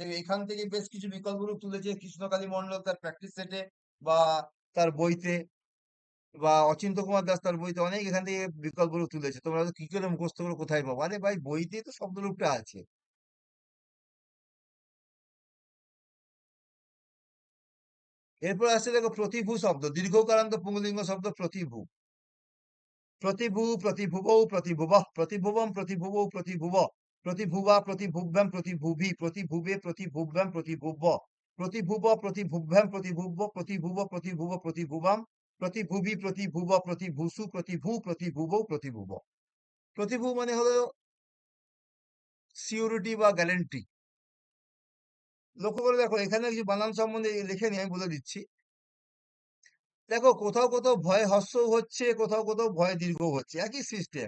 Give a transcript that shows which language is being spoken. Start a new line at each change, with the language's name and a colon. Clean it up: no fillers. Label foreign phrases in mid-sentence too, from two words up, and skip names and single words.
Bangla: এখান থেকে বেশ কিছু বিকল্প রূপ তুলেছে কৃষ্ণকালী মন্ডল তার প্র্যাকটিস সেটে বা তার বইতে, বা অচিন্ত্য কুমার দাস তার বইতে অনেক এখান থেকে বিকল্প রূপ তুলেছে। তোমরা কি করে মুখস্থ করে কোথায় পাবো? আরে ভাই, বইতেই তো শব্দ রূপটা আছে। এরপর আসছে দেখো প্রতিভু শব্দ, দীর্ঘকারান্ত পুংলিঙ্গ শব্দ প্রতিভু। প্রতিভু,
Sanskrit: প্রতিভুবৌ, প্রতিভুবঃ, প্রতিভুবম, প্রতিভুবৌ, প্রতিভুব, প্রতিভুবা, প্রতিভুব্যাম, প্রতিভুভি, প্রতিভুবে, প্রতিভুব্যাম, প্রতিভুব্য, প্রতিভুব, প্রতিভুব্যাম, প্রতিভুব্য, প্রতিভুব, প্রতিভুব, প্রতিভুবাম, প্রতিভুবি, প্রতিভুব, প্রতিভূষু, প্রতিভু, প্রতিভুবৌ, প্রতিভুব।
Bangla: প্রতিভু মানে হলো সিউরিটি বা গ্যারান্টি। লক্ষ্য করে দেখো এখানে কিছু বানান সম্বন্ধে লিখে নিয়ে আমি বলে দিচ্ছি। দেখো কোথাও কোথাও ভয়ে হ্রস্ব হচ্ছে, কোথাও কোথাও ভয়ে দীর্ঘ হচ্ছে, একই সিস্টেম।